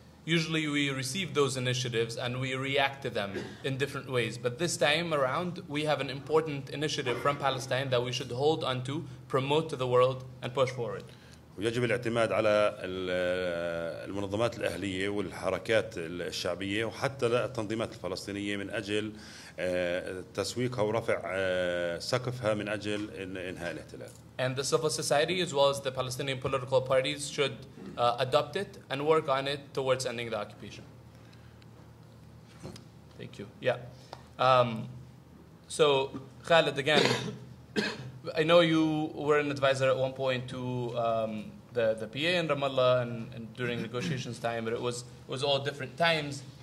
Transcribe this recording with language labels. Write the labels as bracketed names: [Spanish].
[English] Usually we receive those initiatives and we react to them in different ways. But this time around, we have an important initiative from Palestine that we should hold on to, promote to the world, and push forward. [Arabic] ويجب الاعتماد على المنظمات الأهلية والحركات الشعبية وحتى التنظيمات الفلسطينية من أجل تسويقها ورفع سقفها من أجل إنهاء الاحتلال. [English] And the civil society as well as the Palestinian political parties should adopt it and work on it towards ending the occupation. Thank you. Yeah. So Khaled, again, I know you were an advisor at one point to the PA in Ramallah and during negotiations time, but it was all different times.